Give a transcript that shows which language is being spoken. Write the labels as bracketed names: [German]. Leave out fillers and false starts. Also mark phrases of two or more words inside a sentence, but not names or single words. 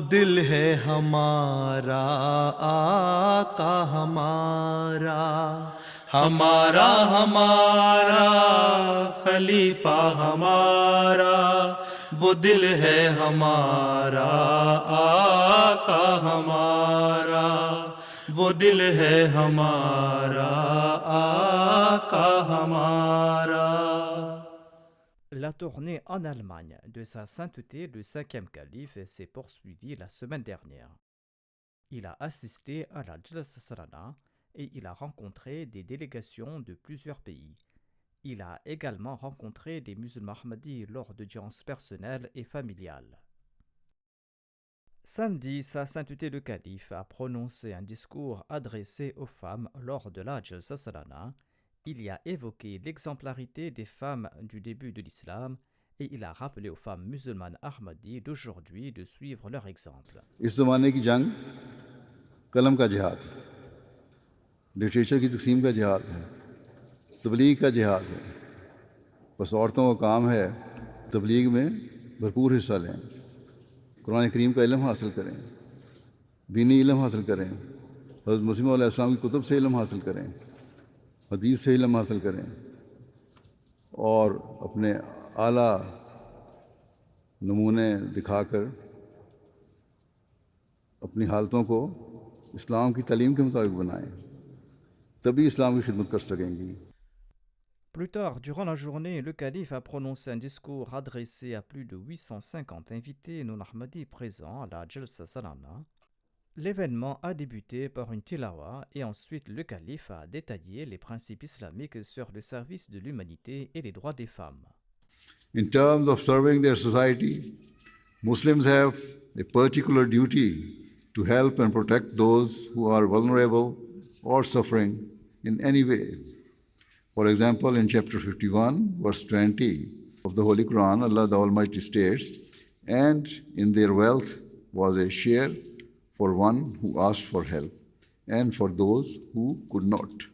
[Urdu] دل ہے ہمارا آقا ہمارا، ہمارا ہمارا خلیفہ ہمارا، وہ دل ہے ہمارا آقا ہمارا، وہ دل ہے ہمارا آقا ہمارا۔ [French] La tournée en Allemagne de sa sainteté le 5e calife s'est poursuivie la semaine dernière. Il a assisté à la Jalsa Salana et il a rencontré des délégations de plusieurs pays. Il a également rencontré des musulmans ahmadis lors d'audiences personnelles et familiales. Samedi, sa sainteté le calife a prononcé un discours adressé aux femmes lors de la Jalsa Salana. Il y a évoqué l'exemplarité des femmes du début de l'islam et il a rappelé aux femmes musulmanes ahmadis d'aujourd'hui de suivre leur exemple. [Urdu] اس زمانے کی جنگ قلم کا جہاد ہے، لٹریچر کی تقسیم کا جہاد ہے، تبلیغ کا جہاد ہے۔ بس عورتوں کا کام ہے تبلیغ میں بھرپور حصہ لیں، قرآن کریم کا علم حاصل کریں، دینی علم حاصل کریں، حضرت مسیح [Arabic] علیہ السلام [Urdu] کی کتب سے علم حاصل کریں، حدیث سے علم حاصل کریں، اور اپنے اعلیٰ نمونے دکھا کر اپنی حالتوں کو اسلام کی تعلیم کے مطابق بنائیں، تبھی اسلام کی خدمت کر سکیں گی۔ [French] Plus tard, durant la journée, le calife a prononcé un discours adressé à plus de 850 invités non ahmadis présents à la Jalsa Salana. L'événement a débuté par une tilawa et ensuite le calife a détaillé les principes islamiques sur le service de l'humanité et les droits des femmes. [English] In terms of serving their society, Muslims have a particular duty to help and protect those who are vulnerable or suffering in any way. For example, in chapter 51, verse 20 of the Holy Quran, Allah the Almighty states, "And in their wealth was a share for one who asked for help, and for those who could not."